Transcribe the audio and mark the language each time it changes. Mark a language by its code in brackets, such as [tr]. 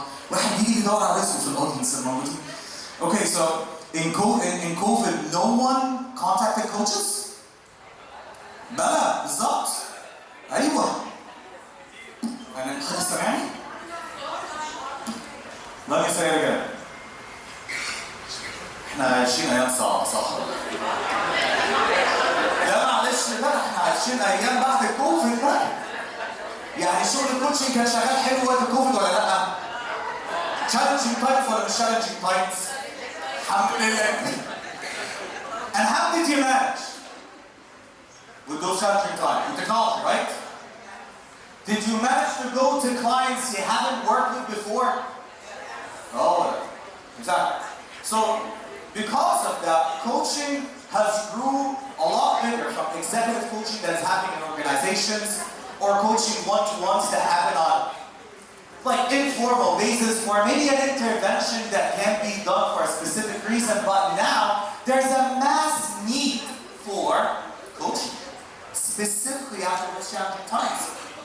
[ar] واحد بيجي يدور على رزقه في الأودينس الموجودين. [en] Okay, so in COVID, no one contacted coaches? [ar] بلى بالظبط. أيوه. أنا حد سامعني؟ [en] Let me say it again. [ar] احنا عايشين أيام صعبة صح؟ لا معلش بقى احنا عايشين أيام بعد الكوفيد بقى. يعني شغل الكوتشنج كان شغال حلو وقت الكوفيد ولا لأ؟ [en] challenging times [ar] ولا مش challenging times؟ الحمد لله. [en] And how did you manage with those challenging times? With technology, right? Did you manage to go to clients you haven't worked with before? Oh, exactly. So, because of that, coaching has grew a lot bigger from executive coaching that is happening in organizations or coaching one-to-ones that happen on like informal basis or maybe an intervention that can be done for a specific reason, but now there's a mass need for coaching, specifically after those challenging times.